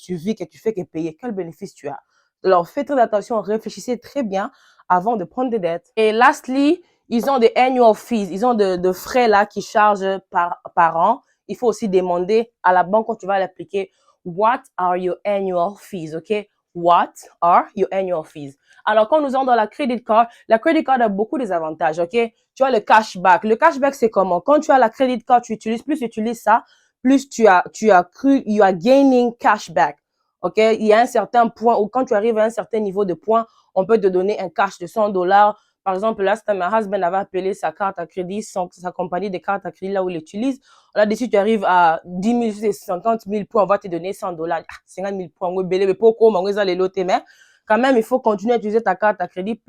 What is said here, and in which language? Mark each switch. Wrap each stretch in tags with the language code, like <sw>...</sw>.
<fr>Tu vis que tu fais que payer. Quel bénéfice tu as? Alors, faites très attention, réfléchissez très bien avant de prendre des dettes. Et lastly, ils ont des annual fees. Ils ont de frais là qui chargent par an. Il faut aussi demander à la banque quand tu vas l'appliquer,</fr> <en>what are your annual fees?</en> <fr>OK?</fr> <en>What are your annual fees?</en> <fr>Alors, quand nous sommes dans la credit card a beaucoup d'avantages, OK? Tu as le cashback. Le cashback, c'est comment? Quand tu as la credit card, plus tu utilises ça, plus</fr> <en>you are gaining cashback.</en> <fr>OK? Il y a un certain point où quand tu arrives à un certain niveau de points, on peut te donner un cash de 100 $. Par exemple, là,</fr> <en>my husband</en> <fr>avait appelé sa carte à crédit, sa compagnie de cartes à crédit là où il l'utilise. Là-dessus, tu arrives à 10 000, 50 000 points, on va te donner 100 $. 50 000 points, mais pourquoi on va les loter, mais quand même, il faut continuer à utiliser ta carte à crédit.</fr>